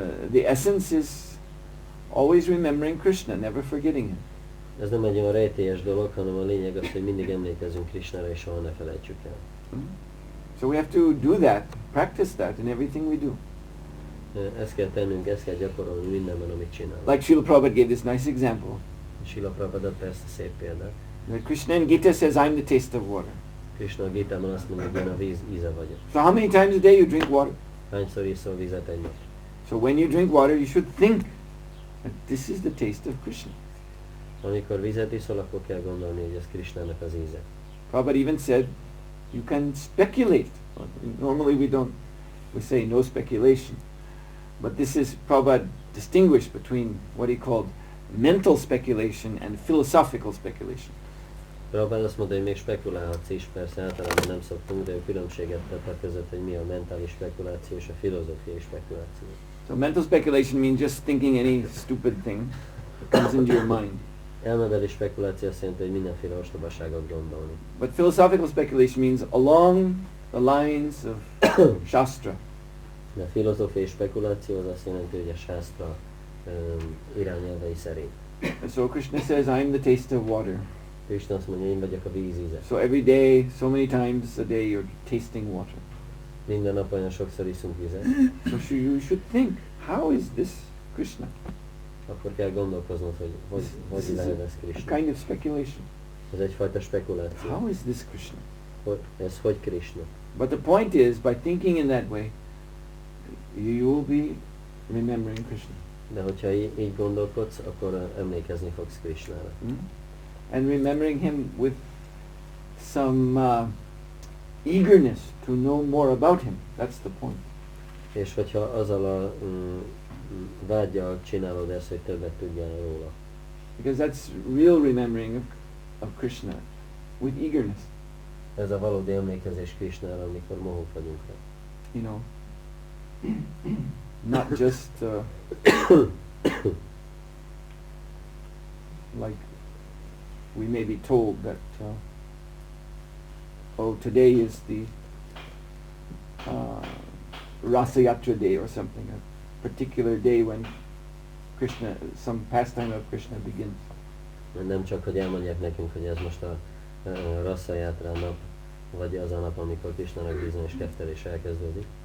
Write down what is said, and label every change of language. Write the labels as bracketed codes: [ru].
[en] The essence is always remembering Krishna, never forgetting him. [hu] Ez nem egy olyan rejtélyes dolog, hanem a lényeg az, hogy mindig emlékezzünk Krishnára, és soha ne felejtsük el. [en] So we have to do that, practice that in everything we do. [hu] Ezt kell tennünk, ezt kell gyakorolni mindenben, amit csinálunk. [en] Like Srila Prabhupada gave this nice example. [hu] Srila Prabhupada persze szép példa. [en] That Krishna in Gita says, I'm the taste of water. [hu] Krishna a Gitában azt mondja, hogy én a víz íze vagyok. [en] So how many times a day you drink water? [hu] Hányszor iszol vizet egy nap? [en] So when you drink water, you should think that this is the taste of Krishna. [hu] Amikor vizet iszol, akkor kell gondolni, hogy ez Krishnának az íze. [en] Prabhupada even said, you can speculate. Normally we don't, we say no speculation. But this is, Prabhupada distinguished between what he called mental speculation and philosophical speculation. [hu] Prabhupada azt mondta, hogy még spekulálhatsz is, persze általában nem szoktunk, de ő különbséget tett a között, hogy mi a mentális spekuláció és a filozófiai spekuláció. [en] So mental speculation means just thinking any stupid thing that comes into your mind. [hu] Elmebeli spekuláció azt jelenti, hogy mindenféle ostobaságot gondolni. [en] But philosophical speculation means along the lines of Shastra. [hu] De a filozófiai spekuláció az azt jelenti, hogy a Shastra irányelvei szerint. [en] And so Krishna says, I'm the taste of water. [hu] Krishna azt mondja, én vagyok a víz íze. [en] So every day, so many times a day you're tasting water. [hu] Minden nap olyan sokszor iszunk vizet. [en] So you should think, how is this Krishna? [hu] Akkor kell gondolkoznod, hogy [en] This is [hu] lehet ez a Krishna. [en] kind of speculation. [hu] Ez egyfajta spekuláció. [en] How is this Krishna? [hu] Ez hogy Krishna? [en] But the point is, by thinking in that way, you will be remembering Krishna. [hu] De hogyha így gondolkodsz, akkor emlékezni fogsz Krishnára. [en] And remembering him with some eagerness to know more about him. That's the point. [hu] És hogyha azzal a vággyal csinálod ezt, hogy többet tudjál róla. [en] Because that's real remembering of Krishna, with eagerness. [hu] Ez a valódi emlékezés Krishnára, amikor mohók vagyunk rá. [en] You know, not just like we may be told that oh, today is the Rasa Yatra day or something, a particular day when Krishna, some pastime of Krishna begins. [hu] Nem csak, hogy elmondják nekünk, hogy ez most a Rasa Yatra nap, vagy az a nap, amikor Krishnának bizonyos keftelés elkezdődik.